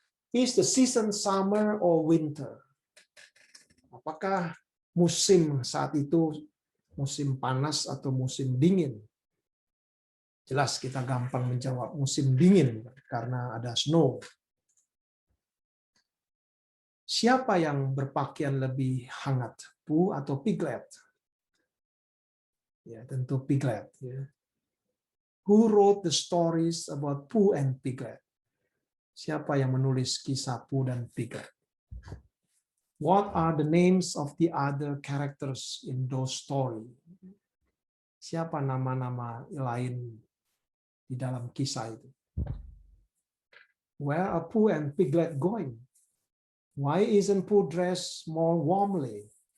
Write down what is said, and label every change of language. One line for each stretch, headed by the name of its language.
English: Is the season summer or winter?
Indonesian: Apakah musim saat itu musim panas atau musim dingin? Jelas kita gampang menjawab musim dingin karena ada snow. Siapa yang berpakaian lebih hangat, Pooh atau Piglet? Ya, tentu Piglet. Ya.
English: Who wrote the stories about Pooh and Piglet?
Indonesian: Siapa yang menulis kisah Pooh dan Piglet?
English: What are the names of the other characters in those stories?
Indonesian: Siapa nama-nama lain di dalam kisah itu?
English: Where are Pooh and Piglet going? Why isn't Pooh dressed more warmly?